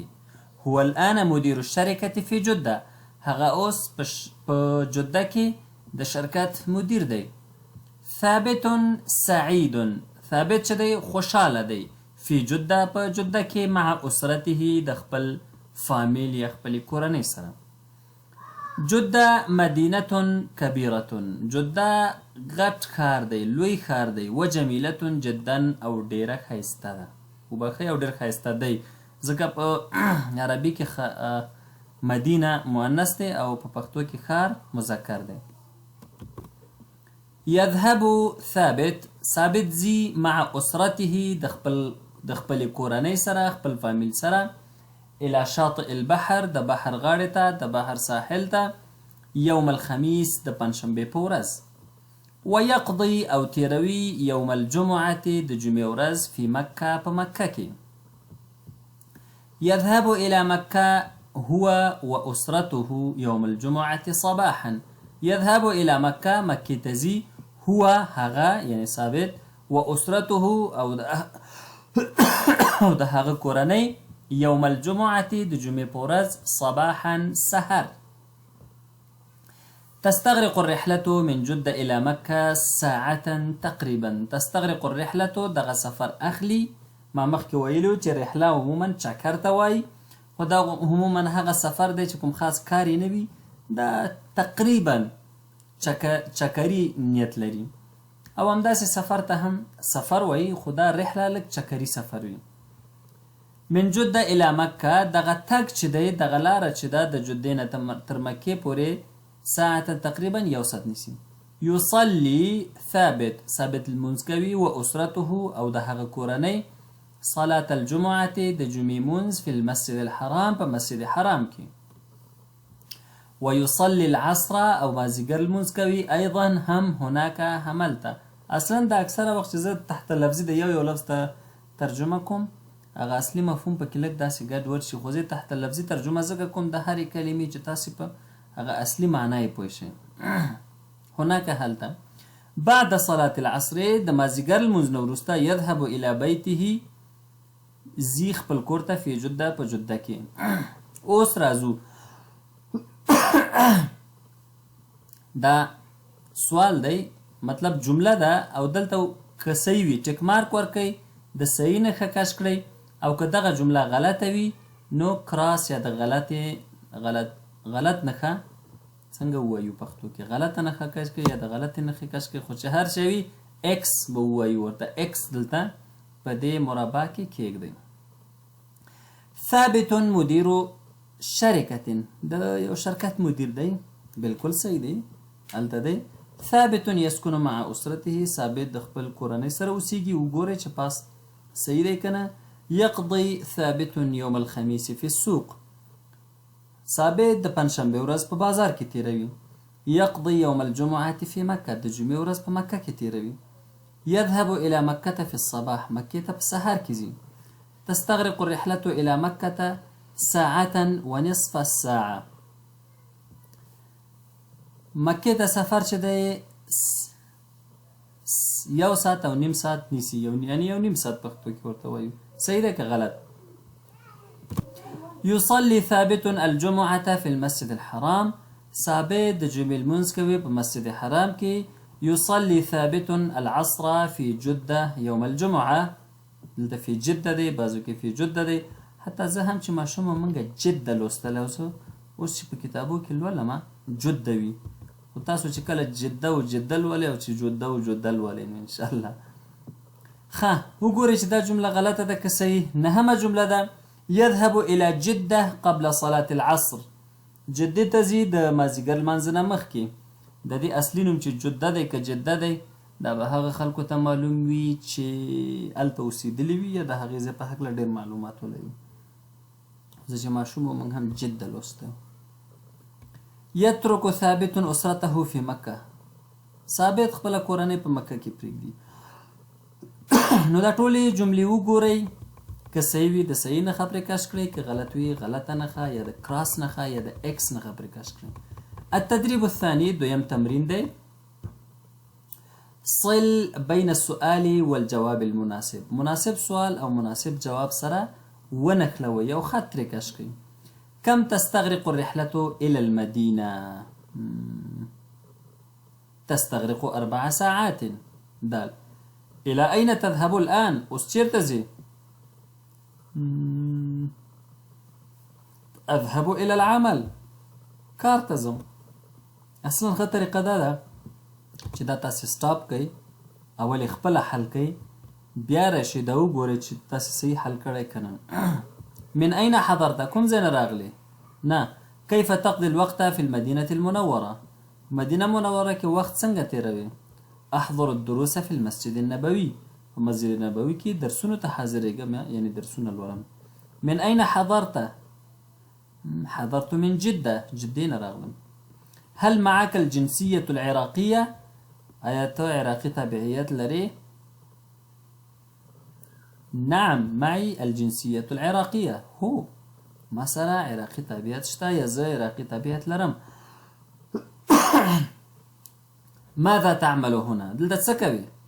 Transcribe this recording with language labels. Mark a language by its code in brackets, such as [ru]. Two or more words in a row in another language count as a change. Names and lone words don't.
[ar] هو الآن مدير الشركة في جدة [ps] هغا أوس بجدكي ده شركة مدير دي. ثابت سعيد ثابت شدي خوشحال دي في جدة بجدكي [ar] مع أسرته [ps] دخبل فاميليا خبل كوراني سلام. [ar] جدة مدينة كبيرة. [ps] جدة غټ ښار دی لوی ښار دی [ar] وجمیلة جدا [ps] او ډیره ښایسته ده وبخښئ او ډیر ښایسته دی ځکه په عربي کې مدینه مؤنث دی او په پښتو کې ښار مذکر دی. [ar] يذهب ثابت [ps] زی [ar] مع اسرته [ps] د خپل کورنۍ سره خپل فامیل سره [ar] الى شاطئ البحر [ps] د بحر غاړې ته د بحر ساحل ته [ar] يوم الخميس [ps] د پنجشنبې په ورځ. ويقضي أو تيروي [ar] يوم الجمعة [ps] د جمعې ورځ [ar] في مكة [ps] په مکه کې. [ar] يذهب إلى مكة هو وأسرته يوم الجمعة صباحا. يذهب إلى مكة مكة [ps] تزي هو هغا يعني ثابت وأسرته أو ده هغا کورنۍ [ar] يوم الجمعة [ps] د جمعې په ورځ صباحا سحر. [ar] تستغرق الرحلة من جدة إلى مكة ساعة تقريبا. تستغرق الرحلة [ps] دغه سفر أخلي ما مخکې ویلو چې رحله عموما چکر ته وایي خو دا عموما هغه سفر دی چې کوم خاص کار یې نه وي دا تقریبا چکري نیت لري او همداسې سفر ته هم سفر وایي خو دا رحله لږ چکري سفر وي. [ar] من جدة إلى مكة [ps] دغه تګ چې دی دغه لاره چې ده د جدې نه تر مکې پورې [ar] ساعة تقريبا [ps] يوسط نسي. [ar] يصلي ثابت [ps] المنزكوي وأسرته أو ده هغه کورنۍ [ar] صلاة الجمعة [ps] د جمعې منز [ar] في المسجد الحرام [ps] په مسجد حرام کې. [ar] ويصلي العصر [ps] أو مازیګر المنزكوي أيضا هم هناك هملته. اصلا دا اکثره وخت چې زه تحت لفظي د یو لفظ ته ترجمه کوم هغه اصلي مفهوم پکې لږ داسې ګډ وډ شي خو زه تحت لفظي ترجمه ځکه کوم د هرې کلمې چې تاسې په هغه اصلي معنی پوه شئ. هناك هلته [ar] بعد صلاة العصر [ps] د مازیګر لمونځ نه وروسته [ar] يذهب الى بيته [ps] زی خپل کور ته [ar] في جده [ps] په جده کې. اوس راځو دا سوال دی مطلب جمله ده او دلته که صحیح وي ټیک مارک ورکئ د صحیح نښه کش کړئ او که دغه جمله غلطه وي نو کراس یا د غلط نښه څنګه ووایو پښتو کې غلطه نښه کش کړئ یا د غلطې نښې کش کړئ خو چې هر شی وي ایکس به ووایو ورته ایکس دلته په دې مربع کې کیږدئ. ثابت [ar] مدیر شرکة [ps] د یو شرکت مدیر دی بالکل صحیح دی هلته دی. ثابت [ar] يسكن مع أسرته [ps] ثابت د خپل کورنۍ سره اوسیږي وګورئ چې پاس صحیح دی که نه. [ar] يقضي ثابت يوم الخميس في السوق. [ps] ثابت د پنجشنبې ورځ په بازار کې تیروي. [ar] يقضي يوم الجمعة في مكة [ps] د جمعې ورځ په مکه کې تیروي. [ar] يذهب إلى مكة في الصباح [ps] مكة ته په سهار کې ځي. [ar] تستغرق الرحلة إلى مكة ساعة ونصف الساعة. [ps] مکې ته سفر چې دی یو ساعت او نیم ساعت نیسي، یعنی یو نیم ساعت پښتو کې ورته وایو. صحیح ده که غلط؟ [ar] يصلي ثابت الجمعة في المسجد الحرام. [ps] ثابت د جمعې لمونځ کوي په مسجد حرام کې. [ar] يصلي ثابت العصر في جدة يوم الجمعة. [ps] دلته [ar] في جدة [ps] دی، بعضو کې [ar] في جدة [ps] دی. حتی زه هم چې ماشوم مونږ جدة لوستلی اوس چې په کتابو کې لولم جدة وي، خو تاسو چې کله جده و جده لولئ او چې جده و جده لولئ نو انشاءالله. ښه وګورئ چې دا جمله غلطه ده که صحیح. نهمه جمله ده [ar] يذهب إلى جدة قبل صلاة العصر. [ps] جدې ته ځي د مازدیګر لمانځه نه مخکې. د دې اصلي نوم چې جده دی که جده دی دا به هغه خلکو ته معلوم وي چې هلته اوسېدلي وي یا د هغې ځای په هکله ډېر معلومات ولري. زه چې ماشوم و موږ هم جده لوستی. [ar] يترك ثابت أسرته في مكة. [ps] ثابت خپله کورنۍ په مکه کې پرېږدي. نو دا ټولې جملې وګورئ، که صحیح وي د صحیح نښه پرې کش کړئ، که غلط وي غلطه نښه یا د کراس نښه یا د اکس نښه پرې کش کړئ. [ar] التدريب الثاني [ps] دویم تمرین دی. [ar] صل بين السؤال والجواب المناسب. [ps] مناسب سوال او مناسب جواب سره ونښلوئ او خط ترې کش کړئ. [ar] كم تستغرق الرحلة إلى المدينة؟ تستغرق 4 ساعات. دال. إلى أين تذهب الآن؟ [ps] اوس چیرته ځې؟ [ar] أذهب إلى العمل. [ps] کار ته ځم. اصلا ښه طریقه دا ده چې دا تاسې سټاپ کوئ، اول یې خپله حل کوئ، بیا راشئ دا وګورئ چې تاسې صحیح حل کړی که نه. [ar] من أين حضرت؟ [ps] کوم ځای نه راغلی؟ نه. [ar] كيف تقضي الوقت في المدينة المنورة؟ [ps] مدینه منوره کې وخت څنګه تیروي؟ [ar] احضر الدروس في المسجد النبوي. [ps] په مسجد نبوي کې درسونو ته حاضرېږم، یعنی درسونه لولم. [ar] من أين حضرت؟ حضرت من جدة. [ps] جدې نه راغلم. [ar] هل معك الجنسية العراقية؟ [ps] آیا ته عراقي تابعیت لري؟ [ar] نعم معي الجنسية العراقية. [ps] هو ما سره عراقي تابعیت شته یا زه عراقي تابعیت لرم. [ar] ماذا تعمل هنا؟ [ps] دلته څه کوي؟